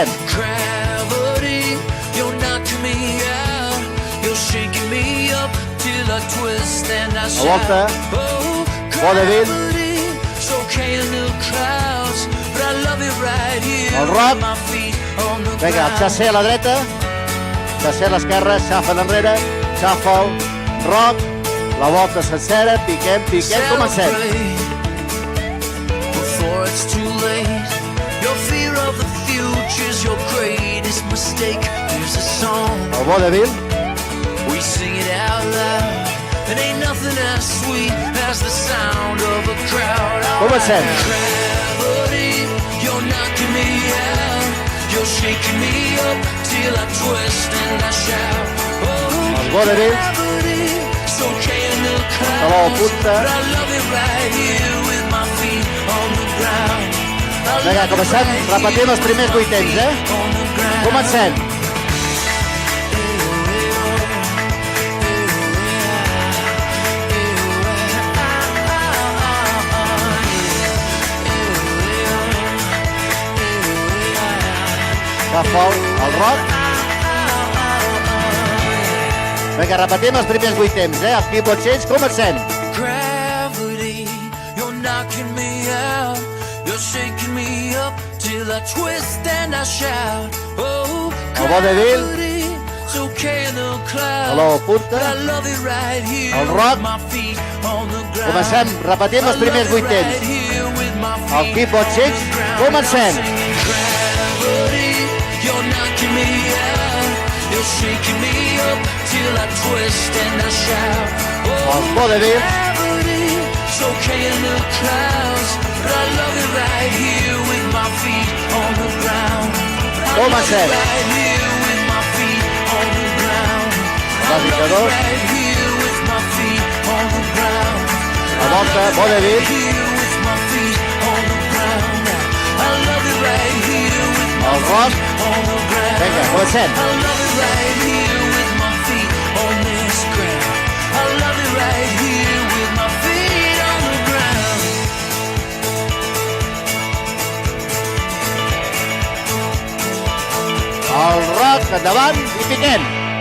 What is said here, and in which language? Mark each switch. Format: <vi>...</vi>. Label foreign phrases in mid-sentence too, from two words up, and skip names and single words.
<en>Gravity, you're knocking me out. You're shaking me up till I twist and I</en> <ca>volta.</ca> <en>shout. Oh,</en> <ca>Vodevil.</ca> <en>gravity, it's okay in the clouds, but I love it right here.</en> <ca>El rock.</ca> <en>With my feet on the</en> <ca>Vinga, el</ca> <en>ground.</en> <ca>xasser a la dreta, xasser a l'esquerra, xafa enrere, xafa, rock, la volta sencera, piquem, comencem.</ca> <en>Celebrate before it's too late. Your fear of the future's your greatest mistake. There's a song,</en> <ca>El vodevil,</ca> <en>we sing it out loud. It ain't nothing as sweet as the sound of a crowd.</en> <ca>comencem.</ca> <en>Gravity, you're knocking me out. You're shaking me up till I twist and I shout. Oh,</en> <ca>Els vodevils,</ca> <en>gravity, it's okay in the Hello, clouds,</en> <ca>punta.</ca> <en>but I love it right here with my feet on the ground. I</en> <ca>vinga,</ca> <en>love it</en> <ca>comencem,</ca> <en>right here</en> <ca>repetim els primers 8 temps,</ca> <en>on the ground.</en> <ca>Comencem. Agafa el rock. Vinga, repetim els primers 8 temps, Els keyboards, comencem.</ca> <en>Gravity, you're knocking me out. You're shaking me up till I twist and I shout. Oh,</en> <ca>El vodevil.</ca> <en>gravity, it's okay in the clouds.</en> <ca>Hello, punta.</ca> <en>But I love it right here.</en> <ca>El rock.</ca> <en>With my feet on the ground.</en> <ca>Comencem, repetim els primers 8 temps.</ca> <en>Right here with my</en> <ca>El</ca> <en>feet</en> <ca>keyboard</ca> <en>on</en> <ca>6,</ca> <en>the ground.</en> <ca>comencem.</ca> <en>I'm singing gravity, you're knocking me out. You're shaking me up till I twist and I shout. Oh,</en> <ca>Els vodevil,</ca> <en>gravity, it's okay in the clouds, but I love it right here with my feet on the ground. I love it</en> <ca>comencem.</ca> <en>right here with my feet on the ground. I love it</en> <ca>L'agitador.</ca> <en>right here with my feet on the ground.</en> <ca>La volta, vodevil,</ca> <en>Here with my feet on the ground. I love it right here with my</en> <ca>el rock.</ca> <en>on the ground.</en> <ca>Vinga, comencem.</ca> <en>I love it right here with my feet on this ground. I love it right here with my feet on the ground.</en> <ca>El rock, endavant i piquem.</ca>